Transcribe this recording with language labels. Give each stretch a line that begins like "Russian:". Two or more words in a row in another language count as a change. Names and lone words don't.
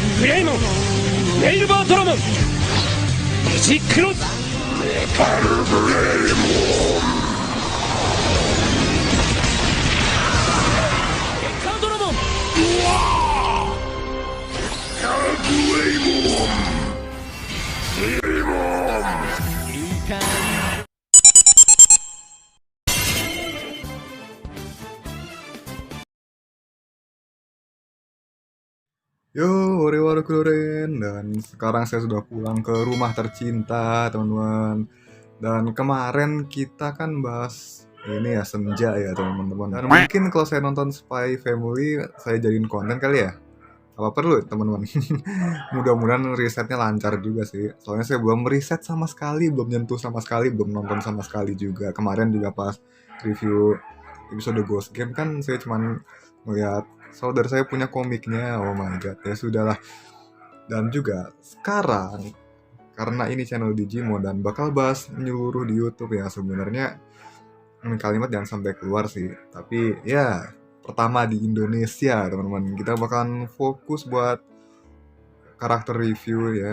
Japanese: レイモン、ネイルバートロモン、デジクロス、メタルブレイモン、カードロモン、うわー、カーブレイモン、レイモン、
Indonesian: Yo, Orewaru Kuren, dan sekarang saya sudah pulang ke rumah tercinta, teman-teman. Dan kemarin kita kan bahas ini ya, senja ya, teman-teman. Dan mungkin kalau saya nonton Spy Family, saya jadiin konten kali ya. Apa perlu, teman-teman? Mudah-mudahan risetnya lancar juga sih. Soalnya saya belum riset sama sekali, belum nyentuh sama sekali, belum nonton sama sekali juga. Kemarin juga pas review episode Ghost Game kan saya cuman melihat saudara saya punya komiknya.
English: Oh my god,
Indonesian: ya sudahlah. Dan juga sekarang karena ini channel Digimon dan bakal bahas menyeluruh di YouTube ya, sebenarnya kalimat jangan sampai keluar sih. Tapi ya pertama di Indonesia, teman-teman. Kita bakalan fokus buat karakter review ya.